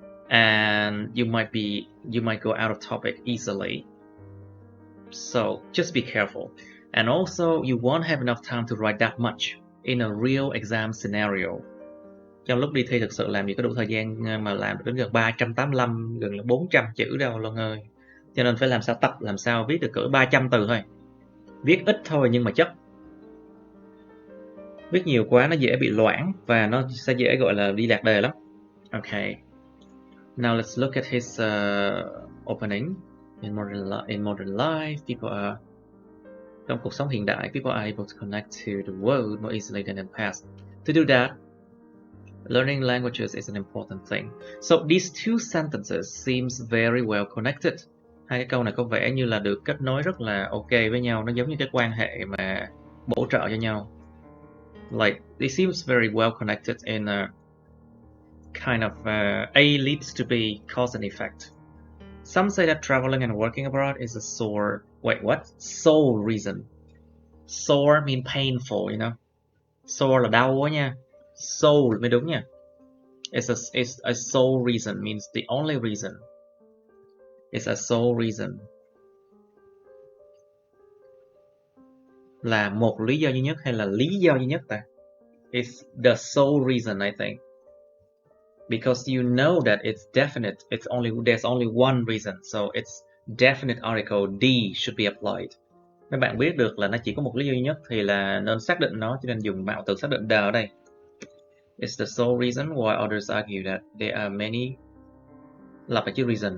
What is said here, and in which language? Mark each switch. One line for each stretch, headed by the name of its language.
English: And you might go out of topic easily. So just be careful. And also you won't have enough time to write that much in a real exam scenario.
Vietnamese: Trong lúc đi thi thực sự làm gì có đủ thời gian mà làm được đến gần 385, gần là 400 chữ đâu Luân ơi. Cho nên phải làm sao viết được cỡ 300 từ thôi. Viết ít thôi nhưng mà chất. Viết nhiều quá nó dễ bị loãng và nó sẽ dễ gọi là đi lạc đề lắm.
English: Okay. Now let's look at his opening. In modern life, people are,
Vietnamese: trong cuộc sống hiện đại,
English: people are able to connect to the world more easily than in the past. To do that, learning languages is an important thing. So these two sentences seems very well connected.
Vietnamese: Hai cái câu này có vẻ như là được kết nối rất là ok với nhau. Nó giống như cái quan hệ mà bổ trợ cho nhau.
English: Like, it seems very well connected in a kind of A leads to B, cause and effect. Some say that traveling and working abroad is a sole reason. Sore mean painful, Sore
Vietnamese: là đau quá nha.
English: Sole
Vietnamese: mới đúng nha.
English: It's a sole reason means the only reason. It's a sole reason.
Vietnamese: Là một lý do duy nhất hay là lý do duy nhất ta?
English: It's the sole reason, I think. Because you know that it's definite, there's only one reason, so it's definite article D should be applied.
Vietnamese: Mấy bạn biết được là nó chỉ có một lý do duy nhất thì là nên xác định nó, cho nên dùng mạo từ xác định the ở đây.
English: It's the sole reason why others argue that there are many.
Vietnamese: Lặp lại chữ
English: reason.